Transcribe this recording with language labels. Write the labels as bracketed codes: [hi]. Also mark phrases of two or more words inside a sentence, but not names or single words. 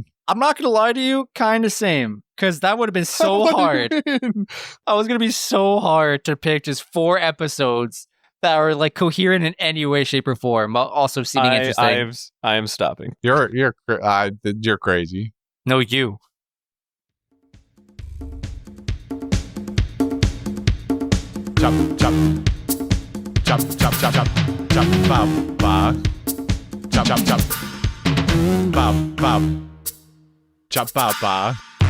[en] I'm not gonna lie to you, kind of same, because that would have been so hard. I was gonna be so hard to pick just 4 episodes that are like coherent in any way, shape, or form, while also seeming interesting. I am stopping. You're crazy. No, you. Chop, chop, chop, chop, chop, chop, chop, ba, ba, chop, chop, chop, ba, ba. Chop, ba, ba.